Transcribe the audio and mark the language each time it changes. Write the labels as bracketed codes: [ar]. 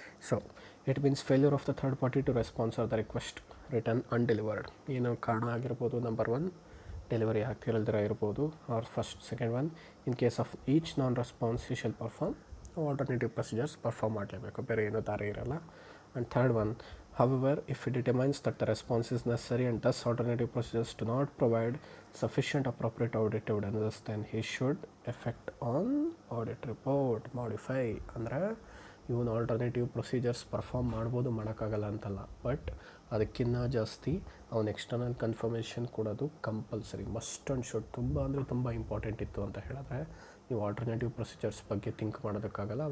[en] So it means failure of the third party to response or the request return undelivered. [kn] ಏನೋ ಕಾರಣ ಆಗಿರ್ಬೋದು. [en] number 1 [kn] delivery ಆಗ್ತಿರಲ್ದಿರ ಇರ್ಬೋದು. [en] or first second one, in case of each non response you shall perform alternative procedures perform [kn] ಮಾಡಲೇಬೇಕು, ಬೇರೆ ಏನೂ ದಾರಿ ಇರಲ್ಲ. [en] And third one, however if it determines that the response is necessary and thus alternative procedures do not provide sufficient appropriate audit evidence, then he should effect on audit report modify. [kn] ಅಂದರೆ ಇವನು alternative procedures perform ಮಾಡ್ಬೋದು, ಮಾಡೋಕ್ಕಾಗಲ್ಲ ಅಂತಲ್ಲ, but ಅದಕ್ಕಿಂತ ಜಾಸ್ತಿ ಅವನು external confirmation ಕೊಡೋದು compulsory, [en] Must and should. [kn] ತುಂಬ ಅಂದರೆ ತುಂಬ ಇಂಪಾರ್ಟೆಂಟ್ ಇತ್ತು ಅಂತ ಹೇಳಿದ್ರೆ ನೀವು ಆಲ್ಟರ್ನೇಟಿವ್ ಪ್ರೊಸೀಜರ್ಸ್ ಬಗ್ಗೆ ಥಿಂಕ್ ಮಾಡೋದಕ್ಕಾಗಲ್ಲ.